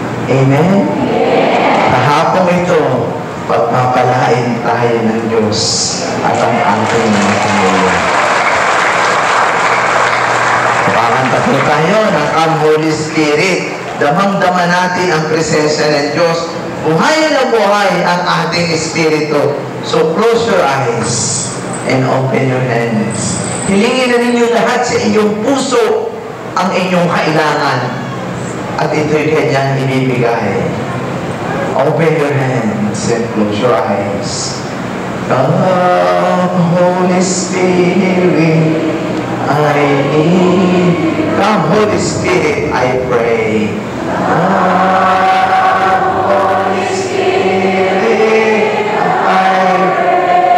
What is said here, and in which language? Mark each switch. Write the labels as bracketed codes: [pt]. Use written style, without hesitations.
[tl] Amen? Kahapon ito, pagpapalain tayo ng Diyos at ang ating mga pamilya. Pakanta po tayo ng Come Holy Spirit. Damang-dama natin ang presensya ng Diyos. Buhay na buhay ang ating espiritu. [en] So close your eyes and open your hands. [tl] Hilingin na ninyo lahat sa inyong puso ang inyong kailangan. At ito'y kanyang ibibigay. [en] Open your hands and close your eyes. Come, Holy Spirit, I need. Come, Holy Spirit, I pray. Come, Holy Spirit, I pray.